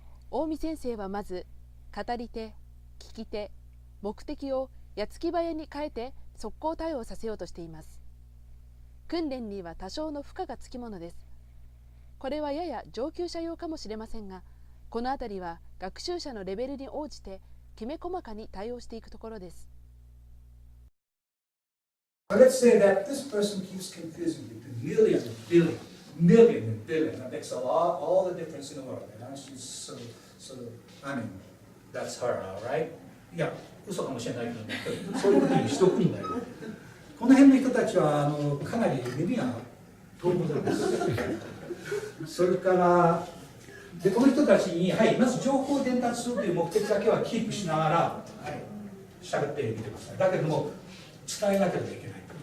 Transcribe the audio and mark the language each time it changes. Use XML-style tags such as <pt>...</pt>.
<ja>近江先生はまず語り手、聞き手、目的を矢継ぎ早に変えて速攻対応させようとしています。訓練には多少の負荷がつきものです。これはやや上級者用かもしれませんが、このあたりは学習者のレベルに応じてきめ細かに対応していくところです。</ja> <en>Let's say that this person keeps confusing between million and billion, million and billion. That makes all the difference in the world. She's so, I mean, that's her, all right?</en> <ja>いや、嘘かもしれないけど、そういうことにしておくんだよ。この辺の人たちはかなり耳が遠いことです。それからでこの人たちに、はい、まず情報を伝達するという目的だけはキープしながら、はい、喋ってみてください。だけども伝えなければいけない。</ja>